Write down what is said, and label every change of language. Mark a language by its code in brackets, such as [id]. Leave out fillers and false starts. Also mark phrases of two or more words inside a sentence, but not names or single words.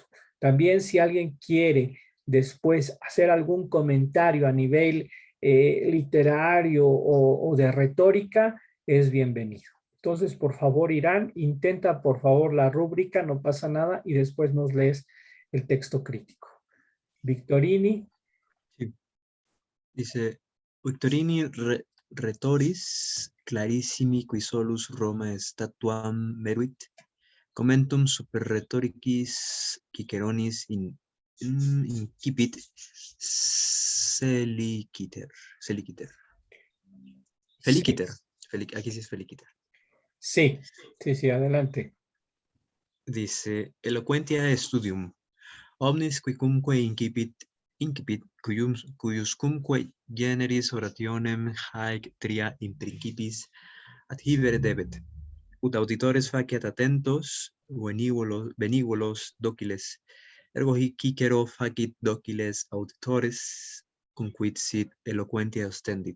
[es] También si alguien quiere después hacer algún comentario a nivel literario o de retórica, es bienvenido. Entonces, por favor, Irán, intenta por favor la rúbrica, no pasa nada, y después nos lees el texto crítico. Victorini. Sí. Dice, [la] Victorini retoris clarissimi qui solus Roma statuam meruit, commentum super rhetoricis Ciceronis incipit Feliciter. [es] Sí, Aquí sí es Feliciter. sí, sí, adelante. Dice, [la] eloquentia studium, omnis quicumque incipit cuiuscumque generis orationem haec tria in principis adhibere debet, ut auditores faciat attentos, benívolos dociles, ergo hic Cicero facit dociles auditores, cum quid sit eloquentia ostendit.